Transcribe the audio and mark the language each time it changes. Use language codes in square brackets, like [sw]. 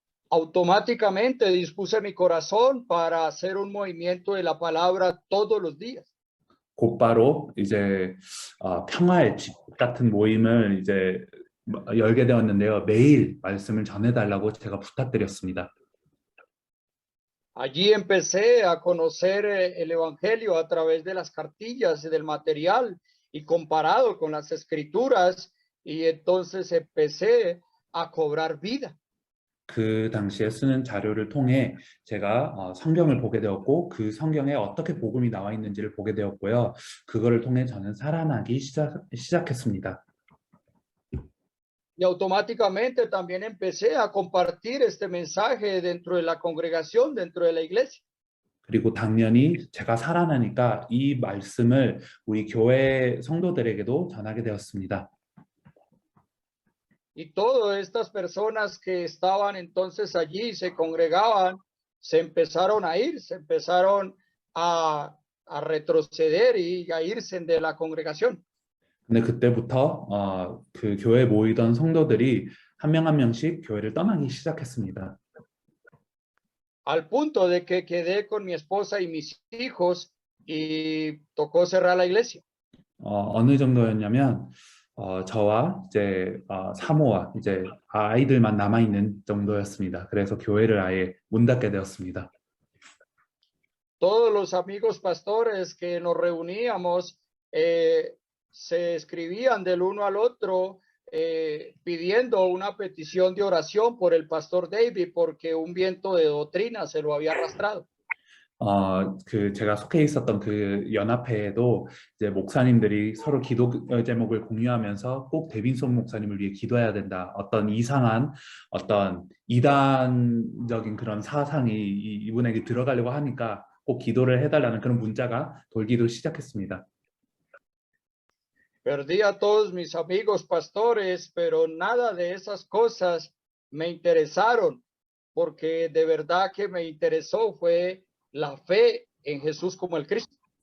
[es] Automáticamente dispuse mi corazón para hacer un movimiento de la palabra todos los días. [ko] 곧바로 이제 평화의 집 같은 모임을 이제 열게 되었는데요. 매일 말씀을 전해달라고 제가 부탁드렸습니다. [es] Allí empecé a conocer el evangelio a través de las cartillas y del material y comparado con las escrituras y entonces empecé a cobrar vida. [ko] 그 당시에 쓰는 자료를 통해 제가 성경을 보게 되었고 그 성경에 어떻게 복음이 나와 있는지를 보게 되었고요. 그거를 통해 저는 살아나기 시작했습니다. [es] Y automáticamente también empecé a compartir este mensaje dentro de la congregación, dentro de la iglesia. [ko] 그리고 당연히 제가 살아나니까 이 말씀을 우리 교회 성도들에게도 전하게 되었습니다. [es] Y todas estas personas que estaban entonces allí, se congregaban, se empezaron a ir, se empezaron a retroceder y a irse de la congregación. [ko] 근데 그때부터 그 교회에 모이던 성도들이 한 명 한 명씩 교회를 떠나기 시작했습니다. [es] Al punto de que quedé con mi esposa y mis hijos y tocó cerrar la iglesia. [ko] 어느 정도였냐면 저와 이제 사모와 이제 아이들만 남아 있는 정도였습니다. 그래서 교회를 아예 문 닫게 되었습니다. [es] Todos los amigos pastores que nos reuníamos se escribían del uno al otro pidiendo una petición de oración por el pastor David porque un viento de doctrina se lo había arrastrado. [ko] 그 제가 속해 있었던 그 연합회에도 이제 목사님들이 서로 기도 제목을 공유하면서 꼭 데빈손 목사님을 위해 기도해야 된다. 어떤 이상한 어떤 이단적인 그런 사상이 이분에게 들어가려고 하니까 꼭 기도를 해달라는 그런 문자가 돌기도 시작했습니다. [es] Perdí a todos mis amigos pastores, pero nada de esas cosas me interesaron, porque de verdad que me interesó fue la fe en Jesús como el Cristo.